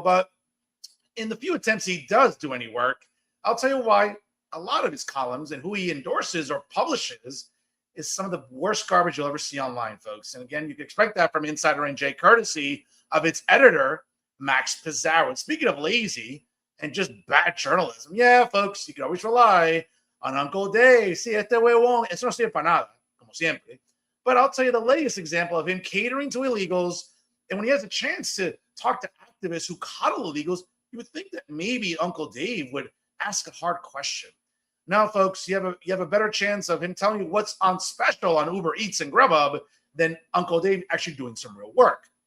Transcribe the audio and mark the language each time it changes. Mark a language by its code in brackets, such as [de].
[en] But in the few attempts he does do any work, I'll tell you why a lot of his columns and who he endorses or publishes is some of the worst garbage you'll ever see online, folks. And again, you can expect that from Insider NJ, courtesy of its editor, Max Pizarro. And speaking of lazy and just bad journalism, yeah, folks, you can always rely on Uncle Dave. [es] Si este huevón, eso no sirve para nada, como siempre. [en] But I'll tell you the latest example of him catering to illegals. And when he has a chance to talk to activists who coddle illegals, you would think that maybe Uncle Dave would ask a hard question. Now, folks, you have a better chance of him telling you what's on special on Uber Eats and Grubhub than Uncle Dave actually doing some real work.